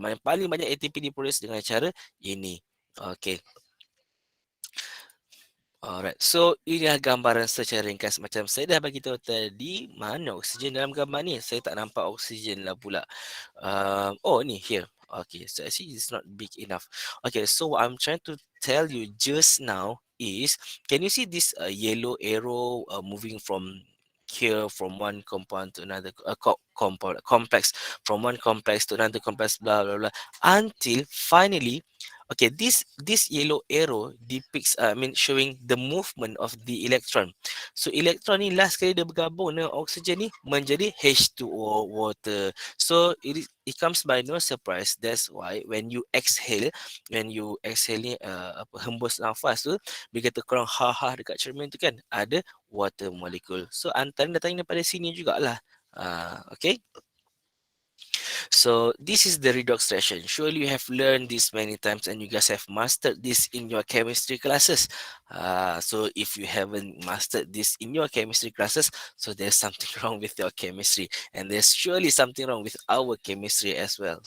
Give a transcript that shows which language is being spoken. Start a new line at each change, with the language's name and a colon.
Malay: Mana paling banyak ATP diproduce dengan cara ini. Okay. Alright, so inilah gambaran secara ringkas. Macam saya dah bagi tahu tadi, mana oksigen dalam gambar ni? Saya tak nampak oksigen lah pula. Oh, ni here.
English: Okay, so actually it's not big enough. Okay, so what I'm trying to tell you just now is, can you see this yellow arrow moving from here, from one compound to another compound complex, from one complex to another complex, blah blah blah, until finally. Okay, this yellow arrow depicts, showing the movement of the electron.
Malay: So electron ni last kali dia bergabung dengan oksigen ni menjadi H2O, water.
English: So it comes by no surprise. That's why when you exhale
Malay: ni hembus nafas tu, bila kita kurang ha dekat cermin tu kan, ada
English: water molecule.
Malay: So antara datangnya daripada sini jugalah. Okay.
English: So this is the redox reaction. Surely you have learned this many times and you guys have mastered this in your chemistry classes. So if you haven't mastered this in your chemistry classes, so there's something wrong with your chemistry, and there's surely something wrong with our chemistry as well.